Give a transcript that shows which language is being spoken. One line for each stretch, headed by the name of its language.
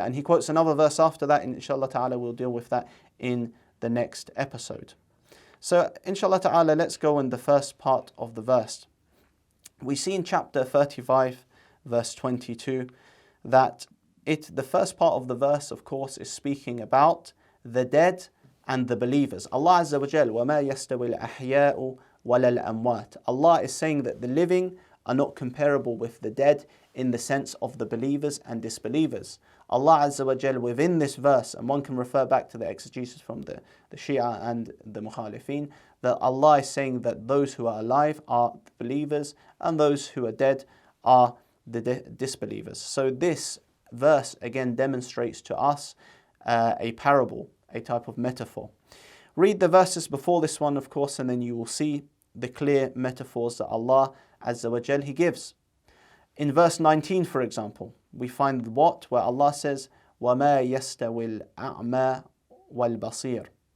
English: And he quotes another verse after that, and inshallah ta'ala we'll deal with that in the next episode. So inshallah ta'ala, let's go in the first part of the verse. We see in chapter 35, verse 22, that the first part of the verse, of course, is speaking about the dead and the believers.
Arabic: Allah Azza wa Jal, وَمَا يَسْتَوِي الْأَحْيَاءُ وَلَا الْأَمْوَاتِ.
English: Allah is saying that the living are not comparable with the dead in the sense of the believers and disbelievers. Allah Azza wa Jal within this verse, and one can refer back to the exegesis from the Shia and the Mukhalifeen, that Allah is saying that those who are alive are the believers and those who are dead are the disbelievers. So this verse again demonstrates to us a parable, a type of metaphor. Read the verses before this one, of course, and then you will see the clear metaphors that Allah Azza wa Jal He gives. In verse 19, for example, we find what? Where Allah says,
Arabic: وَمَا يَسْتَوِي الْأَعْمَى وَالْبَصِيرُ.